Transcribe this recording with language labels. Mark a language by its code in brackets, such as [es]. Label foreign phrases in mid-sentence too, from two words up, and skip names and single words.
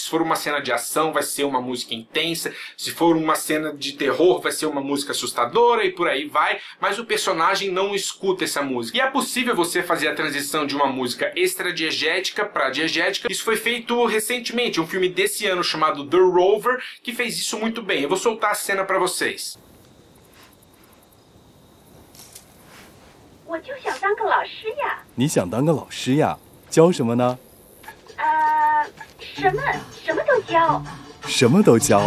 [pt] Se for uma cena de ação, vai ser uma música intensa. Se for uma cena de terror, vai ser uma música assustadora e por aí vai. Mas o personagem não escuta essa música. E é possível você fazer a transição de uma música extradiegética para diegética. Isso foi feito recentemente. Um filme desse ano chamado The Rover, que fez isso muito bem. Eu vou soltar a cena para vocês. [zh] 我就想当个老师呀。你想当个老师呀？教什么呢？什么都教。什么都教？